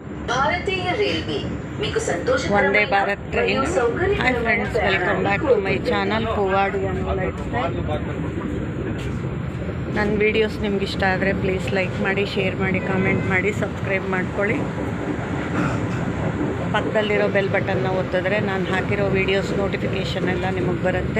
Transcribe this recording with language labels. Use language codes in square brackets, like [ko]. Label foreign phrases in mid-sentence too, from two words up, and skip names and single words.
[kn] ಭಾರತೀಯ ರೈಲ್ವೆ మీకు [en] వందే భారత్ ట్రైన్. Hi friends, welcome back to my ಚಾನಲ್ ಪೂವಾಡಿ ಅನ್ನೋ ಲೈಫ್ ಸ್ಟೈಲ್. [kn] ನನ್ನ ವೀಡಿಯೋಸ್ ನಿಮ್ಗೆ ಇಷ್ಟ ಆದರೆ [en] please like [kn] ಮಾಡಿ, ಶೇರ್ ಮಾಡಿ, ಕಾಮೆಂಟ್ ಮಾಡಿ, ಸಬ್ಸ್ಕ್ರೈಬ್ ಮಾಡ್ಕೊಳ್ಳಿ. ಪಕ್ಕದಲ್ಲಿರೋ [en] bell button [kn] ಒತ್ತಿದ್ರೆ ನಾನು ಹಾಕಿರೋ [en] videos notification [kn] ಎಲ್ಲ ನಿಮಗೆ ಬರುತ್ತೆ.